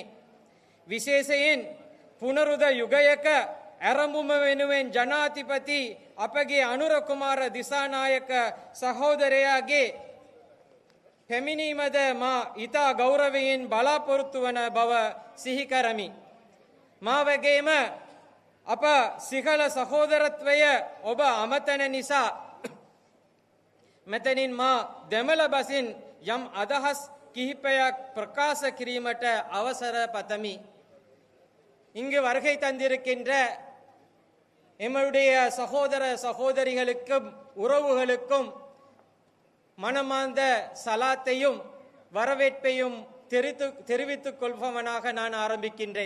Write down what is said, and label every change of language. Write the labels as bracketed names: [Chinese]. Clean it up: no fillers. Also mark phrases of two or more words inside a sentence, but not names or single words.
[Sinhala] විශේෂයෙන් පුනරුද යුගයක ආරම්භම වෙනුවෙන් ජනාධිපති අපගේ අනුර කුමාර දිසානායක සහෝදරයාගේ පැමිණීමද මා ඊතා ගෞරවයෙන් බලාපොරොත්තු වන බව සිහි කරමි. මා වගේම අප සිහල සහෝදරත්වය ඔබ අමතන නිසා මෙතනින් මා දෙමළ බසින් යම් අදහස් කිහිපයක් ප්‍රකාශ කිරීමට අවසර பதமி. [Tamil] இங்கு வருகை தந்திருக்கின்ற எம்முடைய சகோதர சகோதரிகளுக்கும் உறவுகளுக்கும் மனமார்ந்த சலாத்தையும் வரவேற்பையும் தெரிவித்துக் கொள்பவனாக நான் ஆரம்பிக்கின்றேன்.